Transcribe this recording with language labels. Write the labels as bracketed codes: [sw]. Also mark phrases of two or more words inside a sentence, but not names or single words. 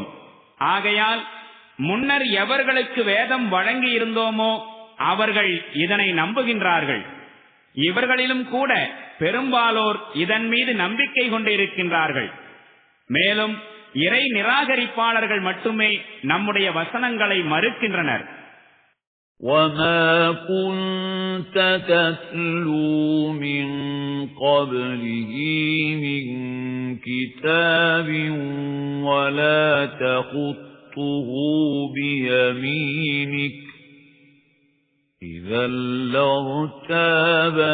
[ta] ஆகையால் முன்னர் எவர்களுக்கு வேதம் வழங்கி இருந்தோமோ அவர்கள் இதனை நம்புகின்றார்கள். இவர்களிலும் கூட பெரும்பாலோர் இதன் மீது நம்பிக்கை கொண்டிருக்கின்றார்கள். மேலும் இறை நிராகரிப்பாளர்கள் மட்டுமே நம்முடைய வசனங்களை மறுக்கின்றனர். [ar] وَمَا كُنْتَ تَتْلُو مِنْ قَبْلِهِ مِنْ كِتَابٍ وَلَا تَخُطُّهُ بِيَمِينِكَ إِذًا لَارْتَابَ